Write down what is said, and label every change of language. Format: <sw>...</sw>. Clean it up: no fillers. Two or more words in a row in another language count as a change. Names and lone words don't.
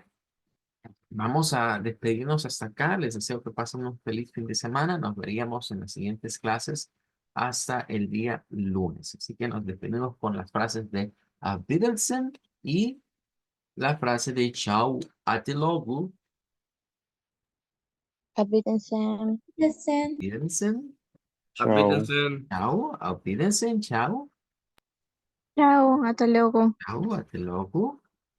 <es>Vamos a despedirnos hasta acá. Les deseo que pasen un feliz fin de semana. Nos veríamos en las siguientes clases hasta el día lunes. Así que nos despedimos con las frases de</es> <de>Auf Wiedersehen</de> <es>y la frase de Chao, hasta luego.</es> <de>Auf Wiedersehen. Wiedersehen. Auf</de> <es>Chao.</es> <de>Wiedersehen. Chao, auf Wiedersehen.</de> <es>Chao. Chao, hasta luego. Chao, hasta luego.</es>